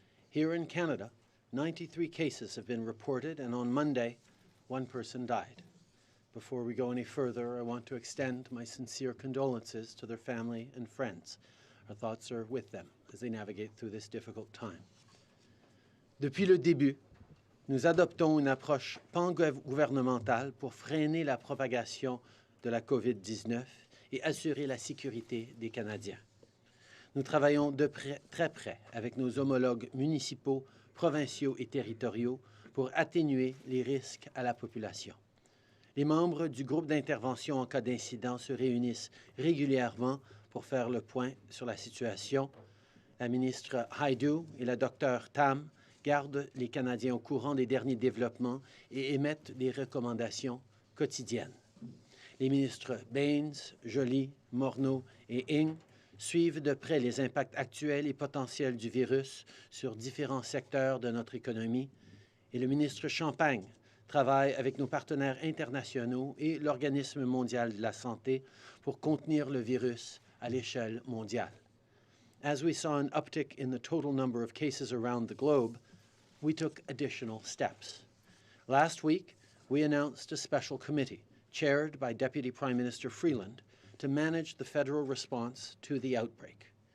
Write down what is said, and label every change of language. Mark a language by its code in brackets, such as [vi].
[en] Here in Canada, 93 cases have been reported, and on Monday, one person died. Before we go any further, I want to extend my sincere condolences to their family and friends. Our thoughts are with them as they navigate through this difficult time. [fr] Depuis le début, nous adoptons une approche pan-gouvernementale pour freiner la propagation de la COVID-19 et assurer la sécurité des Canadiens. Nous travaillons très près avec nos homologues municipaux, provinciaux et territoriaux pour atténuer les risques à la population. Les membres du groupe d'intervention en cas d'incident se réunissent régulièrement pour faire le point sur la situation. La ministre Hive et la docteure Tam gardent les Canadiens au courant des derniers développements et émettent des recommandations quotidiennes. Les ministres Baines, Joly, Morneau et Ng suivent de près les impacts actuels et potentiels du virus sur différents secteurs de notre économie. Et le ministre Champagne travaille avec nos partenaires internationaux et l'Organisme mondial de la santé pour contenir le virus à l'échelle mondiale. [en] As we saw an uptick in the total number of cases around the globe, we took additional steps. Last week, we announced a special committee chaired by Deputy Prime Minister Freeland to manage the federal response to the outbreak.